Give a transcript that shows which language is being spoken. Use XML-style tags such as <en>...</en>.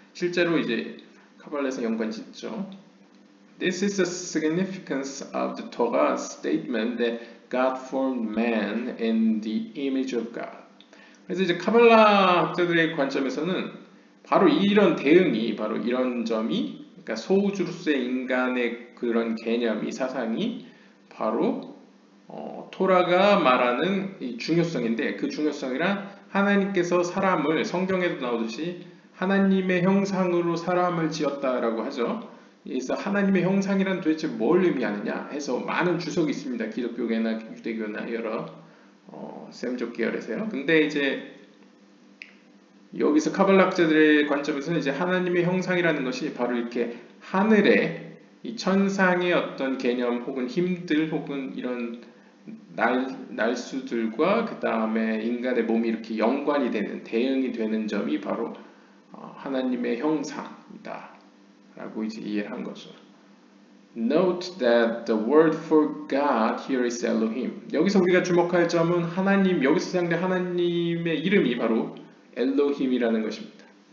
<ko>실제로 이제 카발라에서 연관짓죠.</ko> <en>This is the significance of the Torah's statement that God formed man in the image of God.</en> <ko>그래서 이제 카발라 학자들의 관점에서는 바로 이런 대응이 바로 이런 점이 그러니까 소우주로서의 인간의 그런 개념이 사상이 바로 토라가 말하는 이 중요성인데 그 중요성이란 하나님께서 사람을 성경에도 나오듯이 하나님의 형상으로 사람을 지었다라고 하죠. 그래서 하나님의 형상이란 도대체 뭘 의미하느냐 해서 많은 주석이 있습니다. 기독교계나 유대교나 여러 셈족 계열에서요. 근데 이제 여기서 카발락자들의 관점에서는 이제 하나님의 형상이라는 것이 바로 이렇게 하늘의 이 천상의 어떤 개념 혹은 힘들 혹은 이런 날수들과 그 다음에 인간의 몸이 이렇게 연관이 되는 대응이 되는 점이 바로 하나님의 형상이다 라고 이제 이해를 한 거죠.</ko> <en>Note that the word for God here is Elohim.</en> <ko>여기서 우리가 주목할 점은 하나님, 여기서 사용된 하나님의 이름이 바로 엘로힘이라는 것입니다.</ko>